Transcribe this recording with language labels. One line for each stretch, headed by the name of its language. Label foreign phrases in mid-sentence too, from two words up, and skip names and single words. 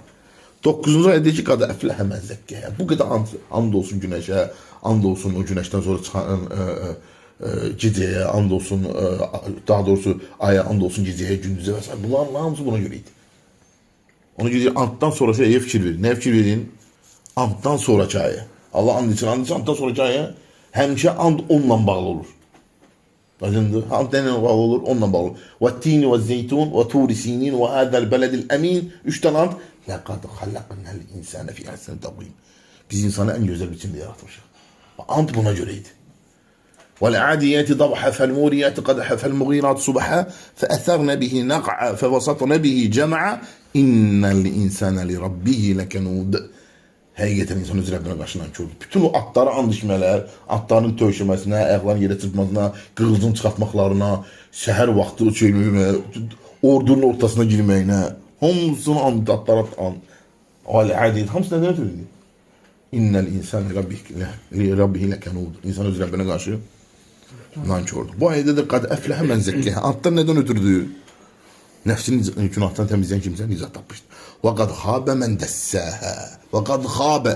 Azerbaijani: 9-cu ayədə deyir ki,
Arabic: قد أفلح من زكاها.
Azerbaijani: Bu qədər and olsun günəşə, and olsun o günəşdən sonra çıxan gecəyə, and olsun, daha doğrusu aya, and olsun gecəyə, gündüzə və s. Bunların hamısı buna görə idi. Ona görə antdan sonraki ayəyə fikir verin. Nə fikir verin? Antdan sonraki ayə. Allah and için, antdan sonraki ayə həmişə and onunla bağlı olur. Aydındır. And nələ bağlı olur? Onunla bağlı olur.
Arabic: وَالتِّينِ وَالزَّيْتُونِ وَتُورِ سِينِينَ وَهَذَا الْبَلَدِ الْأَمِينَ 3
Azerbaijani: tane and.
Arabic: لَقَدْ خَلَقْنَا الْإِنسَانَ فِي أَحْسَنِ تَقْوِيمٍ.
Turkish: Biz insanı en güzel biçimde yaratmışız.
Azerbaijani: And buna göreydi.
Arabic: وَالْعَادِيَاتِ ضَبْحًا فَالْمُورِيَاتِ قَدْحًا فَالْمُغِيرَاتِ صُبْحًا فَأَثَرْنَ بِهِ نَقْعًا فَوَسَطْنَ بِهِ جَمْعًا إِنَّ الْإِنسَانَ لِرَبِّهِ لَكَنُودٌ.
Azerbaijani: Həqiqətən insan öz Rəbbinə qarşı nankördür. Bütün o atlara and içmələr, atların tövşəməsinə, ayaqların yerə çırpmasına, qığılcım çıxartmaqlarına, səhər vaxtı çeynəmə, ordunun ortasına girməyinə, hamısını and, atlara and. Al-Adid, hamısı nədən ötürüdür?
Arabic: إن الإنسان لربه لكنود.
Azerbaijani: İnsan öz Rəbbinə qarşı nankördür. Bu ayədə də
Arabic: قد أفلح من زكاها.
Azerbaijani: Atlar nədən ötürüdür? Nəfsini günahdan təmizləyən kimsə nicat tapmışdır.
Arabic: Və قد خاب من دساها. Və قد خاب.